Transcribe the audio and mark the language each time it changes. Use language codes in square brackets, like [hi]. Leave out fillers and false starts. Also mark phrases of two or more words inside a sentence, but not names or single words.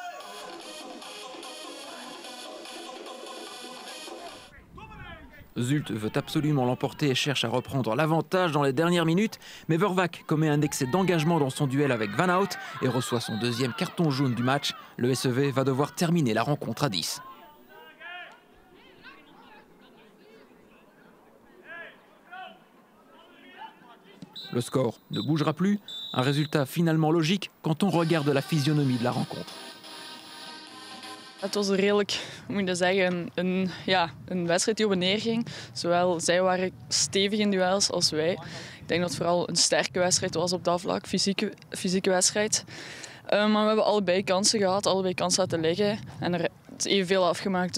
[fr] Zult veut absolument l'emporter et cherche à reprendre l'avantage dans les dernières minutes, mais Vervac commet un excès d'engagement dans son duel avec Van Hout et reçoit son 2e carton jaune du match. Le SEV va devoir terminer la rencontre à 10. Le score ne bougera plus, un résultat finalement logique quand on regarde la physionomie de la rencontre. [nl] Het was redelijk, moet je zeggen, een wedstrijd die op en neer ging. Zowel zij waren stevig in duels als wij. Ik denk dat het vooral een sterke wedstrijd was op dat vlak, fysieke wedstrijd. Maar we hebben allebei kansen gehad, allebei kansen laten liggen en er is evenveel afgemaakt.